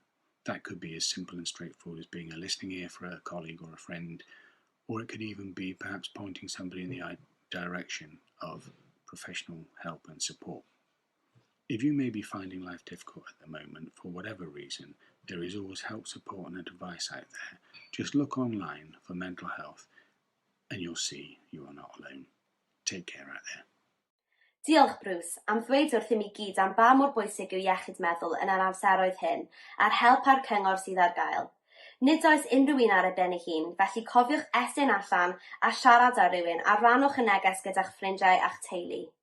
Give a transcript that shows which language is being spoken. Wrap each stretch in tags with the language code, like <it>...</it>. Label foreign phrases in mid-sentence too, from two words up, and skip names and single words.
<en>That could be as simple and straightforward as being a listening ear for a colleague or a friend, or it could even be perhaps pointing somebody in the direction of professional help and support. If you may be finding life difficult at the moment for whatever reason, there is always help, support and advice out there. Just look online for mental health and you'll see you are not alone. Take care out there.</en> <cy>Diolch Bruce am ddweud wrth i mi gyd am ba mor bwysig yw iechyd meddwl yn yr amseroedd hyn a'r help a'r cyngor sydd ar gael. Nid oes unrhyw un ar ei ben ei hun, felly cofiwch estyn allan a siarad â rhywun a rannwch y neges gyda'ch ffrindiau a'ch teulu.</cy>